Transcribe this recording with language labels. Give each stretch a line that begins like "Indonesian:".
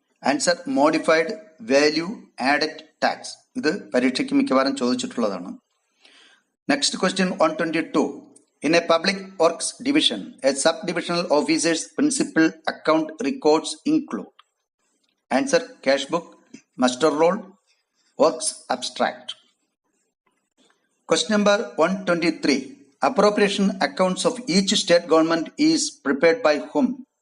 English: Answer modified value added tax.
Malayalam: ഇത് പരീക്ഷയ്ക്ക് മിക്കവാറും ചോദിച്ചിട്ടുള്ളതാണ്.
English: Next question 122. In a public works division, a subdivisional officer's principal account records include. Answer cash book, muster roll, works abstract. Question number 123. Appropriation accounts of each state government is prepared by whom?